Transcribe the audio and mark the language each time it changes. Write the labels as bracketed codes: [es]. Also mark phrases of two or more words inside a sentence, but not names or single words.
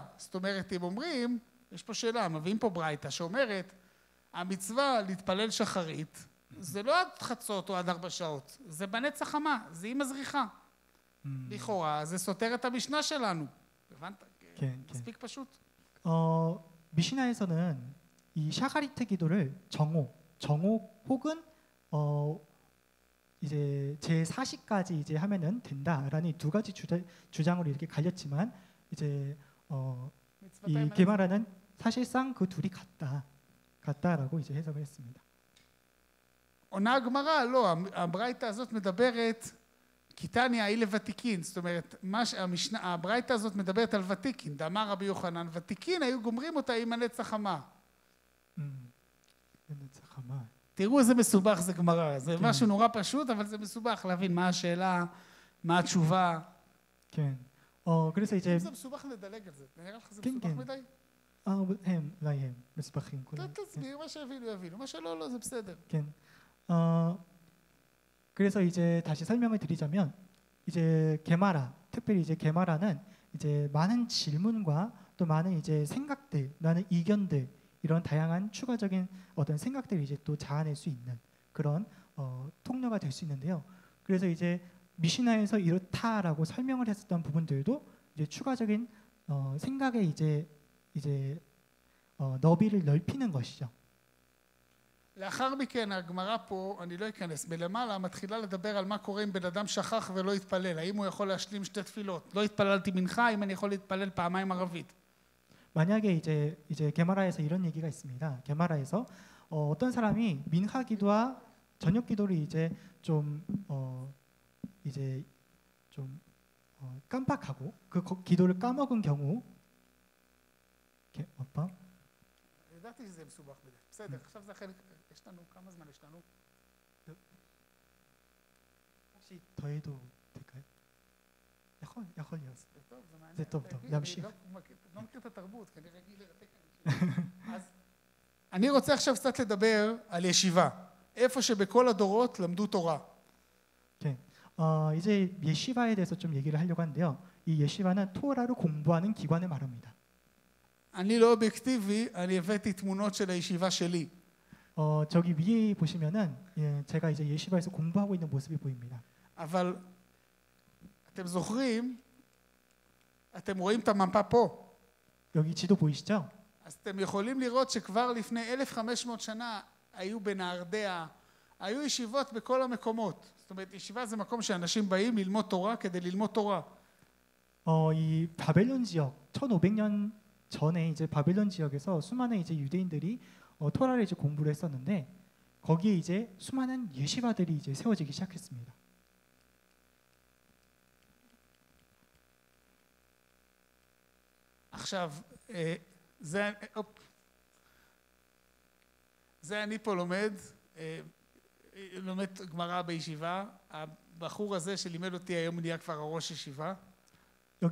[he] זאת אומרת, אם אומרים, יש פה שאלה, מביאים פה ברייתא שאומרת, המצווה להתפלל שחרית, זה לא עד חצות או עד 4 שעות, זה בנצח חמה, זה עם הזריחה. לכאורה, זה סותר את המשנה שלנו. הבנת? מספיק פשוט. [ko] 미시나에서는 이 샤가리트 기도를 정오 혹은 이제 제40까지 이제 하면은 된다라는 두 가지 주장으로 이렇게 갈렸지만 이제 이 게마라는 사실상 그 둘이 같다라고 이제 해석을 했습니다. [he] עונה הגמרא, לא, הברייתא הזאת מדברת קיטניה היא לוותיקין, זאת אומרת, הברייתא הזאת מדברת על ותיקין, דאמר רבי יוחנן, ותיקין היו גומרים אותה עם הנצח חמה. נצח חמה. תראו איזה מסובך זה גמרא, זה משהו נורא פשוט, אבל זה מסובך להבין מה השאלה, מה התשובה. כן. [ko] 그래서 이제 [he] אם זה מסובך לדלג על זה, נראה לך זה מסובך מדי? אולי הם מסובכים. תסביר, מה שיבינו, מה שלא, לא, זה בסדר. כן. [ko] 그래서 이제 다시 설명을 드리자면 이제 게마라, 특별히 이제 게마라는 이제 많은 질문과 또 많은 이제 생각들, 많은 이견들 이런 다양한 추가적인 어떤 생각들을 이제 또 자아낼 수 있는 그런 통로가 될 수 있는데요. 그래서 이제 미시나에서 이렇다라고 설명을 했었던 부분들도 이제 추가적인 생각의 이제 너비를 넓히는 것이죠. [he] לאחר מכן הגמרא פה, אני לא אכנס, בלמעלה מתחילה לדבר על מה קורה אם בן אדם שכח ולא יתפלל, האם הוא יכול להשלים 2 תפילות, לא התפללתי מנחה, אם אני יכול להתפלל פעמיים ערבית. [ko] 만약에 이제 게마라에서 이런 얘기가 있습니다. 게마라에서 어떤 사람이 민하 기도와 저녁 기도를 이제 좀 깜빡하고 그 기도를 까먹은 경우 어떤? [he] ידעתי שזה מסובך בזה. בסדר, עכשיו זה החלק, יש לנו, כמה זמן יש לנו? [ko] 혹시 더 해도 될까요? [he] יכול להיות. טוב, זה מעניין. זה טוב, להמשיך. לא מכיר את התרבות, כנראה רגיל לרתק אנשים. אז אני רוצה עכשיו קצת לדבר על ישיבה. איפה שבכל הדורות למדו תורה. כן. [ko] 이제 예시바에 대해서 좀 얘기를 하려고 하는데요. 이 예시바는 토라를 공부하는 기관을 말합니다. [he] אני לא אובייקטיבי, אני הבאתי תמונות של הישיבה שלי. [ko] 저기 위에 보시면은 제가 이제 예시바에서 공부하고 있는 모습이 보입니다. [he] אבל אתם זוכרים, אתם רואים את המפה פה. [ko] 여기 지도 보이시죠? [he] אז אתם יכולים לראות שכבר לפני 1500 שנה היו בנהרדע, היו ישיבות בכל המקומות. זאת אומרת, ישיבה זה מקום שאנשים באים ללמוד תורה כדי ללמוד תורה. [ko] 이 바벨론 지역 1500년 전에 이제 바벨론 지역에서 수많은 이제 유대인들이 토라를 이제 공부를 했었는데 거기에 이제 수많은 예시바들이 이제 세워지기 시작했습니다. [he] עכשיו, זה אני פה לומד גמרא בישיבה. הבחור הזה שלימד אותי היום נהיה כבר ראש ישיבה.